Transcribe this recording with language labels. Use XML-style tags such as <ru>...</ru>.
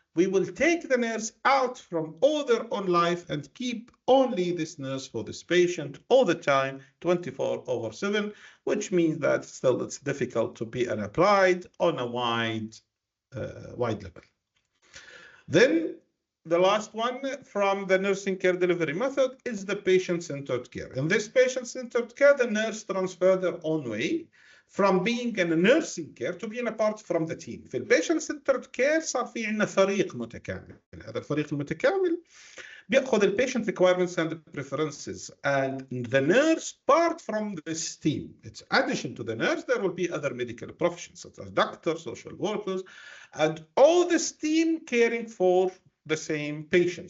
<en>we will take the nurse out from all their own life and keep only this nurse for this patient all the time, 24/7, which means that still it's difficult to be applied on a wide level. Then the last one from the nursing care delivery method is the patient-centered care. In this patient-centered care, the nurse transfers their own way from being in a nursing care to being a part from the team.</en> <ar>في البيشنت سنترد كير صار في عندنا فريق متكامل. هذا الفريق المتكامل بياخذ البيشنت</ar> <en>requirements and preferences, and the nurse part from this team. It's addition to the nurse, there will be other medical professions such as doctors, social workers, and all this team caring for the same patient.</en>